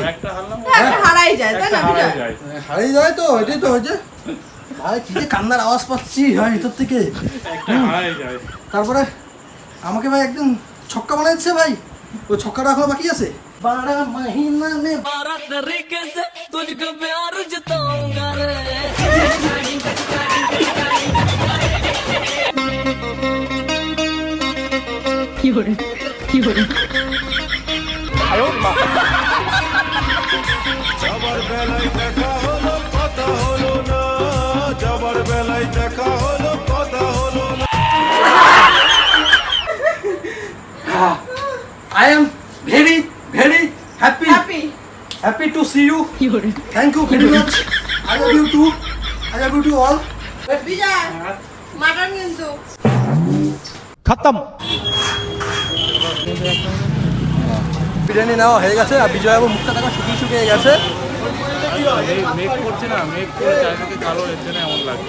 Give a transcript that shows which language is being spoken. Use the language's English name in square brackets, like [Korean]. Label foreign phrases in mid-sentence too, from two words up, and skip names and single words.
[Bangla] একটা হারলাম, হারাই যায় তাই একটা না হারাই বিজয়? যায়। হারিয়ে যায় তো, এটাই তো হয়েছে ভাই, কি যে কান্নার আওয়াজ পাচ্ছি ভাই ভিতর থেকে। একটা হারাই যায়। তারপরে আমাকে ভাই একদম ছক্কা বানাইছে ভাই, ওই ছক্কাটা এখনো বাকি আছে। [Hindi] 12 महीना में 12 तरीके से तुझको प्यार जताऊंगा रे [Bangla] যাবার বেলায় দেখা হলো কথা হলো না, যাবার বেলায় দেখা হলো কথা হলো না। [English] I am very very happy হ্যাপি। happy to see you, thank you very much, I love you too, I love you too all. [Bangla] বিজয় মাটন কিন্তু বিরিয়ানি নেওয়া হয়ে গেছে, আর বিজয় বাবু মুখটা দেখো শুকিয়ে শুকিয়ে গেছে, মেঘ করছে না, মেঘ করে চারিদিকে কালো, এর জন্য এমন লাগছে।